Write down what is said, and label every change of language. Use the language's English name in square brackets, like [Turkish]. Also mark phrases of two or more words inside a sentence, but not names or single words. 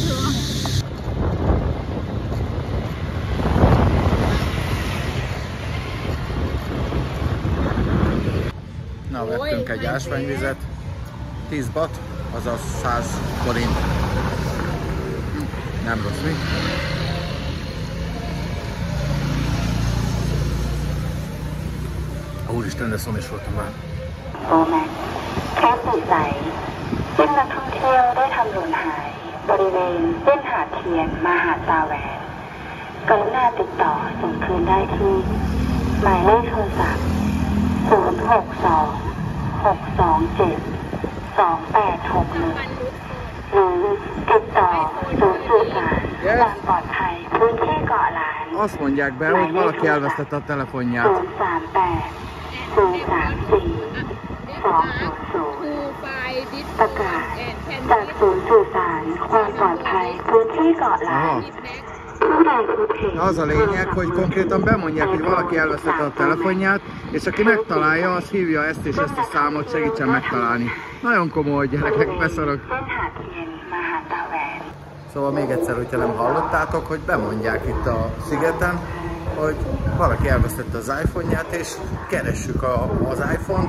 [Hungarian] Na, vettünk egy ásványvizet. 10 baht, azaz 100 forint. Nem rossz, mi? Úristen, de szomjas voltam már. [Thai] แคปสุใสซึ่งนักท่องเที่ยวได้ทำหล่นหายบริเวณเส้นหาดเทียนมาหาดตาแหวนกรุณาติดต่อส่งคืนได้ที่หมายเลขโทรศัพท์024 หรือติดต่อศูนย์สื่อสารความปลอดภัยพื้นที่เกาะล้าน [Hungarian] Azt mondják be, hogy valaki elvesztette a telefonját. [Thai] 038 034 200 ประกาศจากศูนย์สื่อสารความปลอดภัยพื้นที่เกาะล้าน [Hungarian] Az a lényeg, hogy konkrétan bemondják, hogy valaki elvesztette a telefonját, és aki megtalálja, az hívja ezt és ezt a számot, segítsen megtalálni. Nagyon komoly, gyerekek, beszarok. Szóval még egyszer, hogyha nem hallottátok, hogy bemondják itt a szigeten, hogy valaki elvesztette az iPhone-ját, és keressük az iPhone-t.